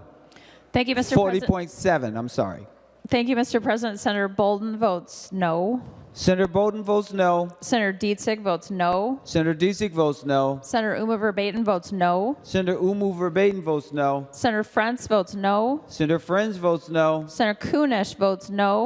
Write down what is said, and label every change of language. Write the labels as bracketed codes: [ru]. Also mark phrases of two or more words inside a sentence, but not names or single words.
[en] Thank you, Mr. President. 40.7, I'm sorry. Thank you, Mr. President. Senator Bolden votes no. Senator Bolden votes no. Senator Dietzig votes no. Senator Dietzig votes no. Senator Uma Verbatim votes no. Senator Umu Verbatim votes no. Senator Frentz votes no. Senator Friends votes no. Senator Kunish votes no.